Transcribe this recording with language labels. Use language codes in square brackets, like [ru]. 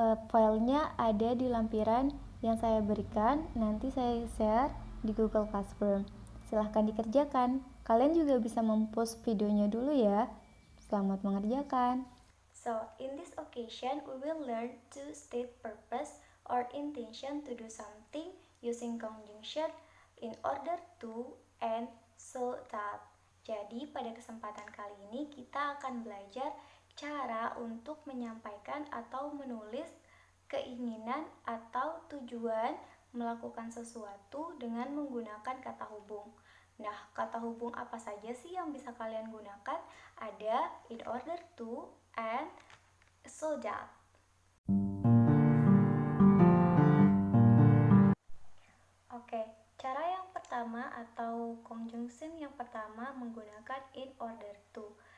[id] Filenya ada di lampiran yang saya berikan. Nanti saya share di Google Classroom. Silahkan dikerjakan. Kalian juga bisa mempost videonya dulu ya. Selamat mengerjakan. [en] So, in this occasion, we will learn to state purpose or intention to do something using conjunction in order to and so that. [id] Jadi, pada kesempatan kali ini kita akan belajar cara untuk menyampaikan atau menulis keinginan atau tujuan melakukan sesuatu dengan menggunakan kata hubung. Nah, kata hubung apa saja sih yang bisa kalian gunakan? Ada in order to and so that. Oke, cara yang pertama atau conjunction yang pertama menggunakan in order to.